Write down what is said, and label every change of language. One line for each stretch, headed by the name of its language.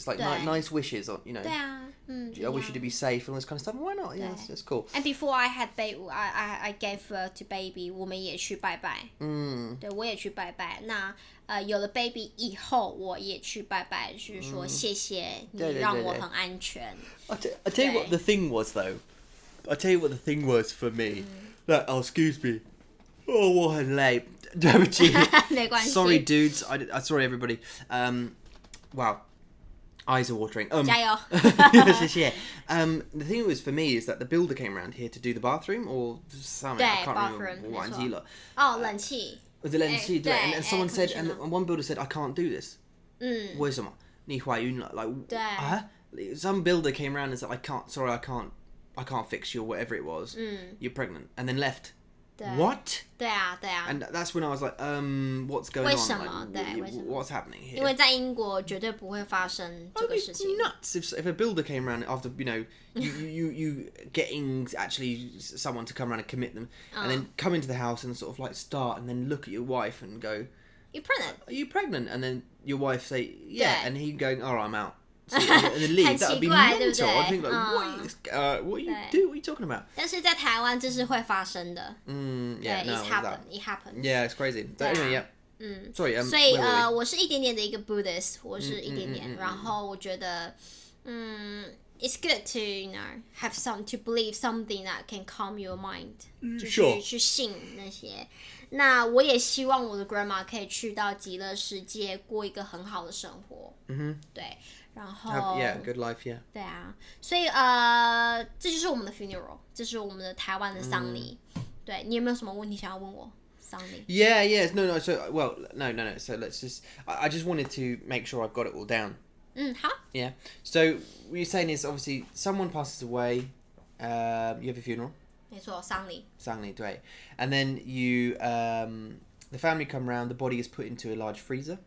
English: It's like nice wishes, or I wish you to be safe and all this kind of stuff. Why not? Yeah, it's cool. And before I had baby, I gave birth to baby.
Chinese: 我们也去拜拜。对，我也去拜拜。那有了 baby 以后，我也去拜拜，就是说谢谢你让我很安全。
English: I tell you what the thing was though. I tell you what the thing was for me. Like, oh, excuse me. Oh,
Chinese: 我很累。对不起。没关系。
English: Sorry, dudes. Sorry, everybody. Wow. Eyes are watering.
Chinese: 加油。谢谢。
English: The thing was for me is that the builder came around here to do the bathroom or something. I can't remember.
Chinese: 忘记了。冷气。
English: Was it 冷气？
Chinese: 对。
English: And someone said, and one builder said, I can't do this.
Chinese: 为什么？你怀孕了？
English: Like, some builder came around and said, I can't fix you or whatever it was. You're pregnant, and then left. What?
Chinese: 对啊。
English: And that's when I was like, what's going on?
Chinese: 为什么？
English: What's happening here?
Chinese: 因为在英国绝对不会发生这个事情。
English: Nuts! If a builder came around after you getting actually someone to come around and commit them, and then come into the house and sort of like start and then look at your wife and go, You're pregnant. Are you pregnant? And then your wife say, yeah, and he going, all right, I'm out. So, and then leave. That would be mental. I'd think like, what are you talking about?
Chinese: 但是在台湾这是会发生的。
English: Yeah, no, it happens. Yeah, it's crazy. But anyway, yeah. Sorry.
Chinese: 所以我是一点点的一个 Buddhist， 我是一点点，然后我觉得
English: it's good to have to believe something that can calm your mind，
Chinese: 就是去信那些。那我也希望我的 grandma 可以去到极乐世界过一个很好的生活。对。然后
English: good life, yeah.
Chinese: 对啊，所以这就是我们的 funeral， 这是我们的台湾的丧礼。对，你有没有什么问题想要问我？丧礼。
English: Yeah. No. So, no. So let's just. I just wanted to make sure I've got it all down.
Chinese: 好。
English: Yeah. So what you're saying is obviously someone passes away. You have a funeral.
Chinese: 没错，丧礼。丧礼，对。
English: And then you the family come round, the body is put into a large freezer.